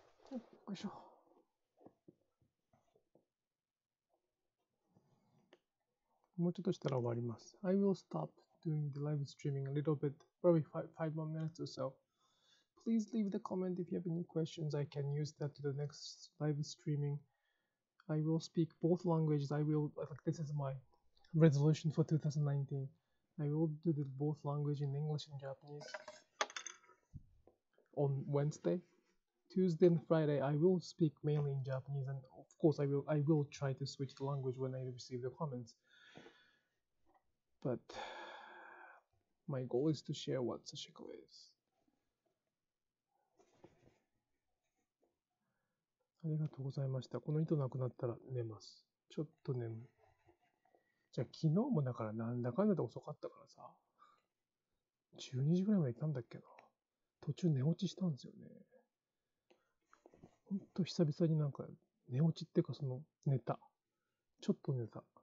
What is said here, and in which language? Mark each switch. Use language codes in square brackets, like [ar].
[ja] よいしょ。もうちょっとしたら終わります。 [en] I will stop doing the live streaming a little bit, probably five more minutes or so. Please leave the comment if you have any questions. I can use that to the next live streaming. I will speak both languages. This is my resolution for 2019. I will do the both language in English and Japanese on Wednesday. Tuesday and Friday, I will speak mainly in Japanese, and of course, I will try to switch the language when I receive the comments. But my goal is to share what Sashiko is. [ja] ありがとうございました。この糸なくなったら寝ます。ちょっと眠い。じゃあ昨日もだからなんだかんだで遅かったからさ、12時ぐらいまでいたんだっけな。途中寝落ちしたんですよね。ほんと久々になんか寝落ちっていうか寝た。ちょっと寝た。